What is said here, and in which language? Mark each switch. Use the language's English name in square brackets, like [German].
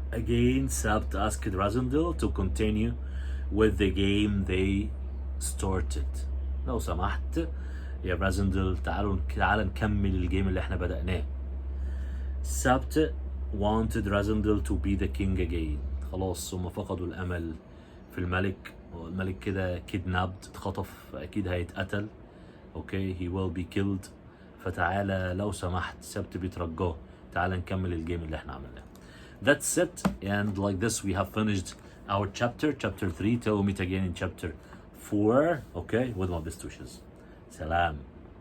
[English] Again Sabt asked Razendil to continue with the game they started. [Arabic] لو سمحت يا رازندل تعال نكمل الجيم اللي احنا بدأناه. [English] Sabt wanted Razendil to be the king again. [Arabic] خلاص هم فقدوا الأمل في الملك، والملك كده kidnapped، اتخطف، أكيد هيتقتل. [English] Okay he will be killed. [Arabic] فتعالى لو سمحت، سبت بيترجاه، تعالى نكمل الجيم اللي احنا عملناه. [English] That's it, and like this we have finished our chapter 3. Till we meet again in chapter 4. Okay, with my best wishes. Salam.